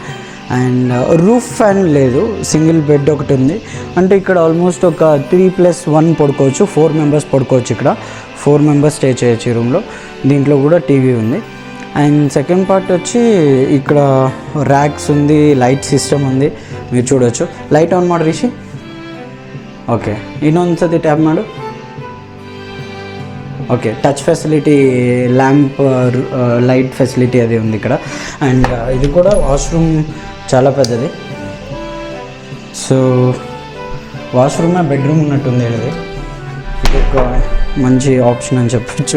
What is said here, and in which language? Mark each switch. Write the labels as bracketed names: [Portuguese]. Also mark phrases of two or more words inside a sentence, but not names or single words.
[English] and roof fan [Telugu] లేదు, [English] single bed [Telugu] ఒకటి ఉంది. అంటే ఇక్కడ ఆల్మోస్ట్ ఒక 3+1 పడుకోవచ్చు, 4 మెంబర్స్ పడుకోవచ్చు. ఇక్కడ 4 మెంబర్స్ స్టే చేయొచ్చు ఈ రూమ్లో. దీంట్లో కూడా టీవీ ఉంది. అండ్ [English] second part [Telugu] వచ్చి ఇక్కడ ర్యాక్స్ ఉంది, [English] light system [Telugu] ఉంది, మీరు చూడొచ్చు. [English] light on [Kannada] ಮಾಡಿ ರಿಷಿ. ಓಕೆ, ಇನ್ನೊಂದ್ಸತಿ ಟ್ಯಾಪ್ ಮಾಡು. [Telugu] ఓకే, [English] touch facility, lamp light facility [Telugu] అది ఉంది ఇక్కడ. అండ్ ఇది కూడా వాష్రూమ్ చాలా పెద్దది. సో వాష్రూమే బెడ్రూమ్ ఉన్నట్టుంది ఇది. ఇది ఒక మంచి ఆప్షన్ అని చెప్పచ్చు.